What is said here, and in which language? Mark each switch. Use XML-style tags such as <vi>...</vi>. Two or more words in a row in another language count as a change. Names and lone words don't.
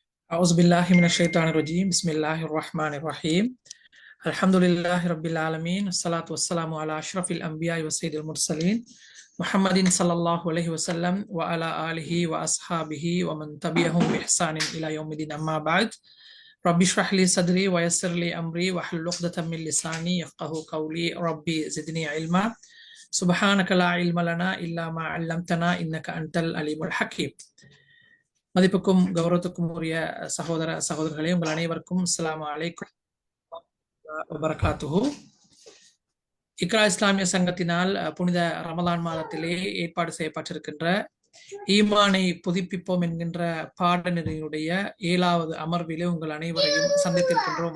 <ar>أعوذ بالله من الشيطان الرجيم بسم الله الرحمن الرحيم الحمد لله رب العالمين والصلاة والسلام على أشرف الأنبياء وسيد المرسلين محمد صلى الله عليه وسلم وعلى آله وأصحابه ومن تبعهم بإحسان إلى يوم الدين أما بعد رب اشرح لي صدري ويسر لي أمري واحلل عقدة من لساني يفقه قولي ربي زدني علما سبحانك لا علم لنا إلا ما علمتنا إنك أنت العليم الحكيم.</ar> <ta>மதிப்புக்கும் கௌரவத்துக்கும் உரிய சகோதர சகோதரர்களே, உங்கள் அனைவருக்கும்</ta> <ar>السلام عليكم وبركاته.</ar> <ta>இக்ரா இஸ்லாமிய சங்கத்தினால் புனித ரமலான் மாதத்திலே ஏற்பாடு செய்யப்பட்டிருக்கின்ற ஈமானை புதுப்பிப்போம் என்கின்ற பாடநெறியுடைய 7வது அமர்விலே உங்கள் அனைவரையும் சந்தித்திருக்கின்றோம்.</ta>